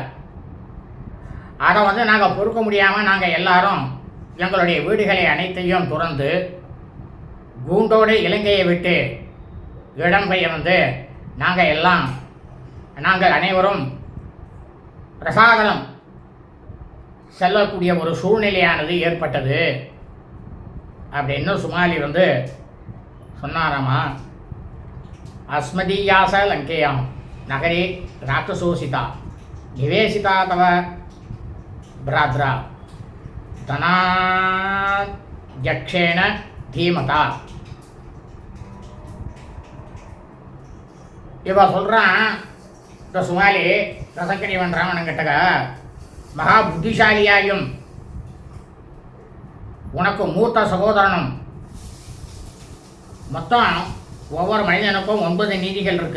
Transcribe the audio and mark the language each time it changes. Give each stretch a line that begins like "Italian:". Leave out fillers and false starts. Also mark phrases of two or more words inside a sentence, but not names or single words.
Tamil: அதை நாங்கள் பொறுக்க முடியாமல் நாங்கள் எல்லாரும் எங்களுடைய வீடுகளை அனைத்தையும் துறந்து கூண்டோடு இலங்கையை விட்டு இடம்பெயர்ந்து நாங்கள் அனைவரும் ரசாதலம் செல்லக்கூடிய ஒரு சூழ்நிலையானது ஏற்பட்டது அப்படின்னு சுமாலி சொன்னாராமா.
Sanskrit: अस्मदीयास लंकेयां नगरे राक्षसोषिता निवेशिता तव भ्रात्रा धनाध्यक्षेण धीमता.
Tamil: இவ சொல்கிறான் இந்த சுமாலி தசகிரீவன் ராவணன் கிட்டக, மகா புத்திசாலியாயும் உனக்கு மூத்த சகோதரனும் மொத்தம் ஒவ்வொரு மனிதனுக்கும் 9 நீதிகள் இருக்கு.